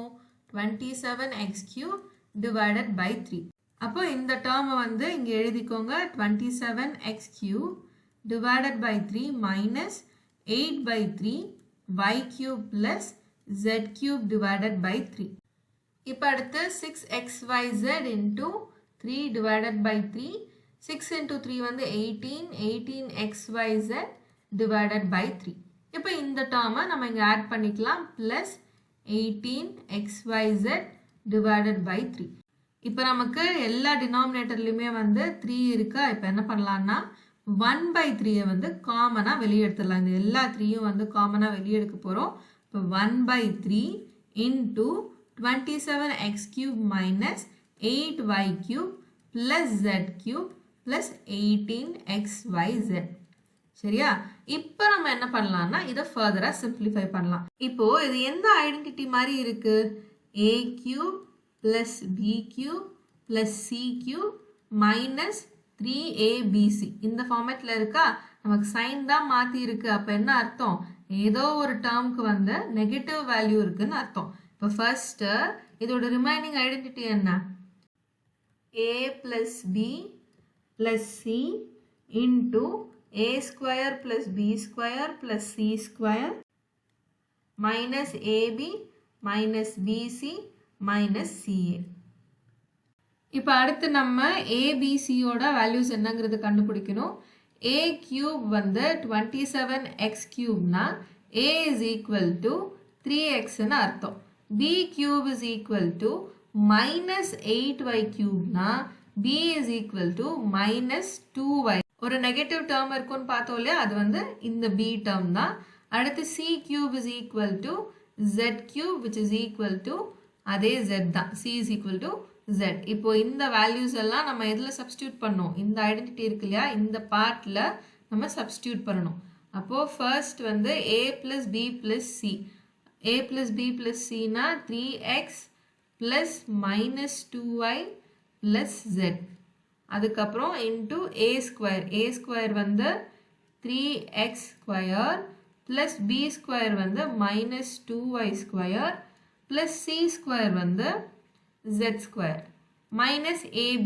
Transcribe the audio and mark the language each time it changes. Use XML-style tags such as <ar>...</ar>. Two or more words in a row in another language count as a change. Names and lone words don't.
<en>27x cube divided by 3.</en> <ta>அப்போ இந்த டேர்மை வந்து இங்க எழுதிக்கோங்க.</ta> <en>27x cube divided by 3 minus 8 by 3 y cube plus z cube divided by 3. இப்போ அடுத்து 6xyz into 3 divided by 3. 6 into 3 வந்து 18. 18xyz divided by 3.</en> <ta>இப்போ இந்த டேர்மை நம்ம இங்க ஆட் பண்ணிக்கலாம்.</ta> <en>plus 18xyz divided by 3.</en> <ta>இப்போ நமக்கு எல்லா டினாமினேட்டர்லயுமே வந்து 3 இருக்கா? இப்போ என்ன பண்ணலாம்னா</ta> <en>1 by 3</en> <ta>வந்து காமனா வெளியே எடுத்துடலாம். இந்த எல்லா 3யும் வந்து காமனா வெளியே எடுக்க போறோம்.</ta> <en>இப்போ 1 by 3 into 27x cube minus 8y cube plus z cube plus 18xyz.</en> <ta>சரியா? இப்போ நம்ம என்ன பண்ணலாம்னா இதை</ta> <en>furtherஆ simplify</en> <ta>பண்ணலாம். இப்போ இது எந்த ஐடென்டிட்டி மாதிரி இருக்கு?</ta> <en>a cube plus b cube plus c cube மைனஸ் 3abc</en> <ta>இந்த ஃபார்மேட்டில் இருக்கா. நமக்கு சைன் தான் மாற்றி இருக்கு. அப்போ என்ன அர்த்தம், ஏதோ ஒரு டேர்முக்கு வந்து</ta> <en>negative value</en> <ta>இருக்குன்னு அர்த்தம். இப்போ ஃபர்ஸ்ட்டு இதோட</ta> <en>remaining identity</en> <ta>என்ன,</ta> <en>a plus b plus c into a square plus b square plus c square minus ab minus bc minus ca.</en> <ta>இப்போ அடுத்து நம்ம abcயோட வேல்யூஸ் என்னங்கிறது கண்டுபிடிக்கணும்.</ta> <en>a cube வந்து 27x cube a is equal to 3x ன்னு அர்த்தம். b cube is equal to minus 8y cube b is equal to minus 2y.</en> <ta>ஒரு</ta> <en>negative term</en> <ta>இருக்குன்னு பார்த்தோம் இல்லையா, அது வந்து இந்த b டேர்ம் தான்.</ta> <en>அடுத்து c cube is equal to z cube which is equal to அதே z தான், c is equal to z.</en> <ta>இப்போ இந்த வேல்யூஸ் எல்லாம் நம்ம எதில் சப்ஸ்டியூட் பண்ணோம், இந்த ஐடென்டிட்டி இருக்கு இல்லையா, இந்த பார்ட்டில் நம்ம சப்ஸ்டியூட் பண்ணணும்.</ta> <en>அப்போது ஃபர்ஸ்ட் வந்து a plus b plus c, a plus b plus c னா 3x plus minus 2y plus z. அதுக்கப்புறம் into a square வந்து 3x square plus b square வந்து minus 2y square plus c square வந்து z square minus ab.</en>